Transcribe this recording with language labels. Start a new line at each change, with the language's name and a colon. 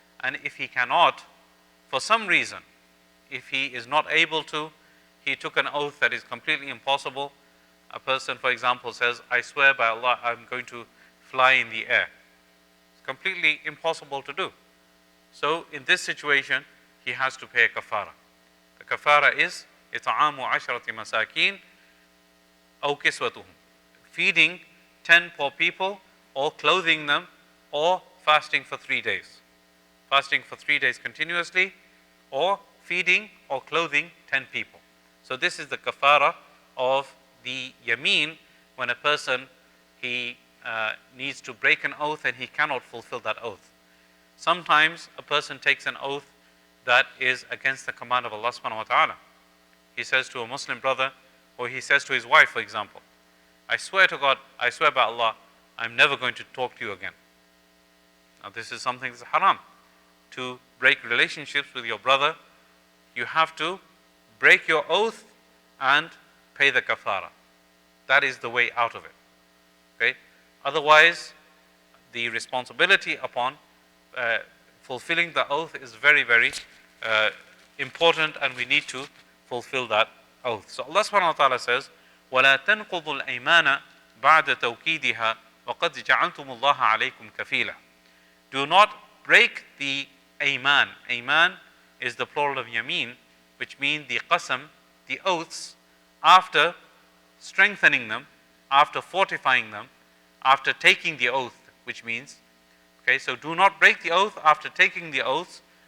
English: And if he cannot, for some reason, if he is not able to, he took an oath that is completely impossible. A person, for example, says, I swear by Allah, I'm going to fly in the air. It's completely impossible to do. So in this situation, he has to pay a kafara. The kafara is
Arabic: إِطْعَامُ عَشْرَةِ مَسَاكِينَ أَوْ كِسْوَتُهُمْ.
English: Feeding 10 poor people, or clothing them, or fasting for 3 days. Fasting for 3 days continuously, or feeding or clothing 10 people. So this is the kafara of the yameen when a person, he needs to break an oath and he cannot fulfill that oath. Sometimes a person takes an oath that is against the command of Allah subhanahu wa ta'ala. He says to a Muslim brother, or he says to his wife, for example, I swear to God, I swear by Allah, I'm never going to talk to you again. Now this is something that's haram. To break relationships with your brother, you have to break your oath and pay the kafara. That is the way out of it. Okay? Otherwise, the responsibility upon fulfilling the oath is very, very important, and we need to fulfill that oath. So Allah subhanahu wa ta'ala says,
Arabic: وَلَا تَنْقُضُوا الْأَيْمَانَ بَعْدَ تَوْكِيدِهَا وَقَدْ جَعَلْتُمُ اللَّهَ عَلَيْكُمْ كَفِيلًا.
English: Do not break the ayman. Ayman is the plural of yameen, which means the qasam, the oaths, after strengthening them, after fortifying them, after taking the oath, which means, okay, so do not break the oath after taking the oaths.